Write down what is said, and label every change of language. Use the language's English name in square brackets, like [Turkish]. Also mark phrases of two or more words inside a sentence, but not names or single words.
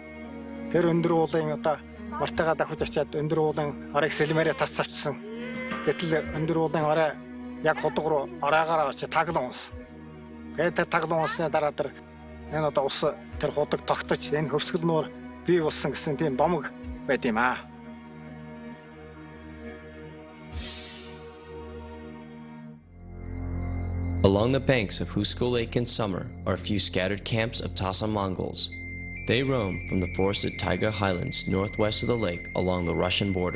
[Mongolian] Тэр өндөр уулын одоо Мартагаа давхиж очиад өндөр уулын орыг сэлмээрээ тас авчсан. Гэтэл өндөр уулын орой яг худаг руу оройгоор очиж таглан унс. Тэгээд таглан унсны дараа тэр энэ одоо ус тэр худаг тогтож энэ хөвсгөл нуур бий болсон гэсэн тийм домог байд юм аа. [English] Along the banks of Husko Lake in summer are a few scattered camps of Tasan Mongols. They roam from the forested taiga highlands northwest of the lake along the Russian border.